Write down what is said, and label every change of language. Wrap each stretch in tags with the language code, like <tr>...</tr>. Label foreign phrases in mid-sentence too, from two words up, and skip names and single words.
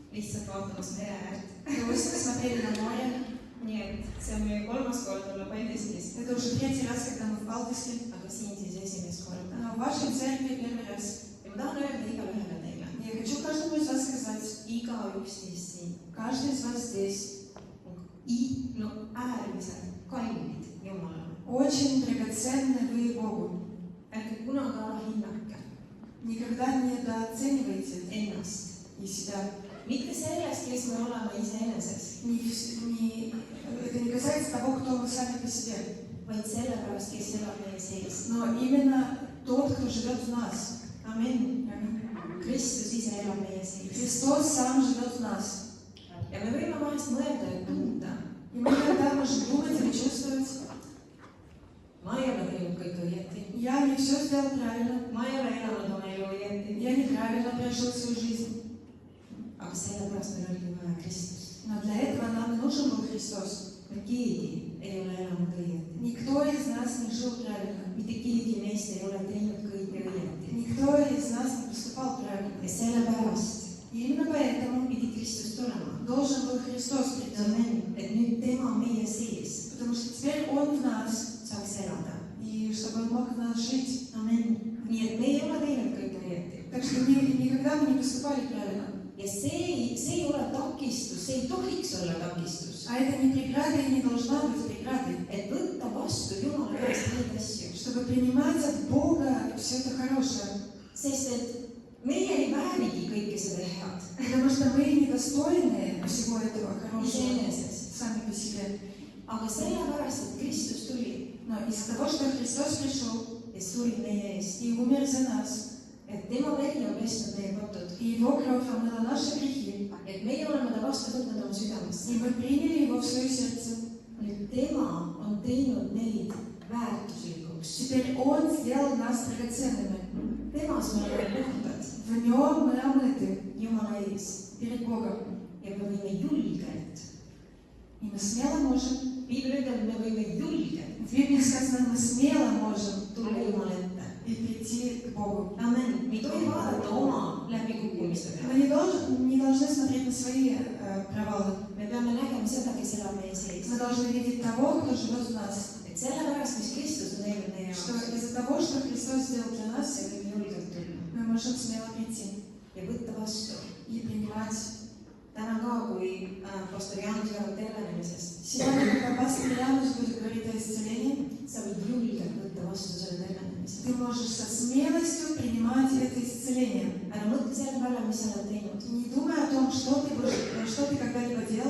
<et>lihtsalt vaatamas mere äärt.</et> <ru>Просто смотрели на море.</ru> <et>Nii et see on meie 3. kord olla Paldiskis,</et> <ru>Это уже 3-й раз, когда мы в Балтийске.</ru> <et>aga siin siis esimest korda.</et> <ru>Но в вашей церкви 1-й раз.</ru> <et>Ja ma tahan öelda igale ühele teile.</et> <ru>Я хочу каждому из вас сказать,</ru> <et>Igaüks teist siin</et> <ru>каждый из вас здесь</ru> <et>on äärmiselt kallid Jumalale.</et> <ru>очень драгоценны вы Богу.</ru> <et>Ärge kunagi alahinnake</et> <ru>Никогда не недооценивайте</ru> <et>ennast.</et> <ru>и себя.</ru> <et>Mitte sellest, kes me oleme iseeneses,</et> <ru>Это не касается того, кто вы сами по себе,</ru> <et>vaid sellepärast, kes elab meie sees.</et> <ru>но именно тот, кто живет в нас.</ru> <et>Amen. Kristus ise elab meie sees.</et> <ru>Христос сам живет в нас.</ru> <et>Ja me võime vahest mõelda ja tunda.</et> <ru>И мы иногда можем думать или чувствовать,</ru> <et>Ma ei ole teinud kõik õieti.</et> <ru>я не все сделал правильно,</ru> <et>Ma ei ole elanud oma elu õieti.</et> <ru>я неправильно прожил свою жизнь.</ru> <et>Aga sellepärast meil oli vaja Kristust.</et> <ru>Но для этого нам и нужен был Христос.</ru> <et>Keegi ei ole elanud õieti.</et> <ru>Никто из нас не жил правильно.</ru> <et>Mitte keegi meist ei ole teinud kõike õieti.</et> <ru>Никто из нас не поступал правильно.</ru> <et>Ja sellepärast</et> <ru>И именно поэтому</ru> <et>pidi Kristus tulema.</et> <ru>должен был Христос прийти.</ru> <et>Amen. Et nüüd tema meie sees</et> <ru>Потому что теперь Он в нас,</ru> <et>saaks elada.</et> <ru>и чтобы Он мог в нас жить.</ru> <et>Amen. Nii et me ei ole teinud kõike õieti.</et> <ru>Так что никогда мы не поступали правильно.</ru> <et>Ja see ei ole takistus, see ei tohiks olla takistus.</et> <ru>А это не преграда и не должна быть преградой.</ru> <et>Et võtta vastu Jumala käest neid asju.</et> <ru>Чтобы принимать от Бога все это хорошее.</ru> <et>Sest et meie ei väärigi kõike seda head.</et> <ru>Потому что мы недостойны всего этого хорошего</ru> <et>Iseenesest.</et> <ru>сами по себе.</ru> <et>Aga sellepärast, et Kristus tuli</et> <ru>Но из-за того, что Христос пришел</ru> <et>ja suri meie eest.</et> <ru>и умер за нас,</ru> <et>Et tema veri on pesnud meie patud.</et> <ru>и Его kровь омыла наши грехи,</ru> <et>Et meie oleme ta vastu võtnud oma südamesse.</et> <ru>и мы приняли Его в свое сердце.</ru> <et>Nüüd tema on teinud neid väärtuslikuks.</et> <ru>Теперь Он сделал нас драгоценными.</ru> <et>Temas me oleme puhtad</et> <ru>В Нем мы омыты</ru> <et>Jumala ees.</et> <ru>перед Богом.</ru> <et>Ja me võime julgelt.</et> <ru>И мы смело можем,</ru> <et>Piibel ütleb, et me võime julgelt</et> <ru>в Библии сказано, мы смело можем</ru> <et>tulla Jumala ette.</et> <ru>и прийти к Богу.</ru> <et>Amen. Me ei tohi vaadata oma läbikukkumiste</et> <ru>Мы</ru> <et>peale.</et> <ru>не должны смотреть на свои провалы.</ru> <et>Me peame nägema seda, kes elab meie sees.</et> <ru>Мы должны видеть того, кто живет в нас.</ru> <et>Et sellepärast, mis Kristus on teinud meie</et> <ru>Что</ru> <et>jaoks,</et> <ru>из-за того, что Христос сделал для нас,</ru> <et>me võime julgelt tulla</et> <ru>мы можем смело прийти</ru> <et>ja võtta vastu.</et> <ru>и принимать.</ru> <et>Täna ka, kui pastor Jaanus räägib tervenemisest,</et> <ru>Сегодня, когда пастор Янус будет говорить о исцелении,</ru> <et>sa võid julgelt võtta vastu selle tervenemise.</et> <ru>ты можешь со смелостью принимать это исцеление.</ru> <et>Ära mõtle selle peale, mis sa oled teinud.</et> <ru>Не думай о том, что ты когда-либо делал.</ru>